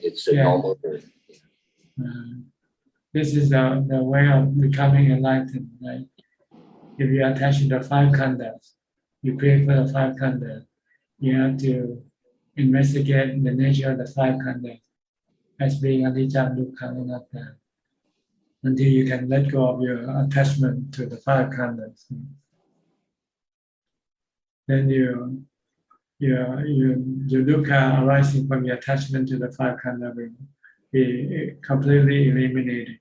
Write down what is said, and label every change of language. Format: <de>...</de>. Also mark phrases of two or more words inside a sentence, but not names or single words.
<en>It's a normal way. This is the way of becoming enlightened, right? If you attach to the five khandhas, you pray for the five khandhas, you have to investigate the nature of the five khandhas as being</en> <pi>anicca, dukkha, anatta,</pi> <en>until you can let go of your attachment to the five khandhas. Then you dukkha arising from your attachment to the five khandhas will be completely eliminated.</en>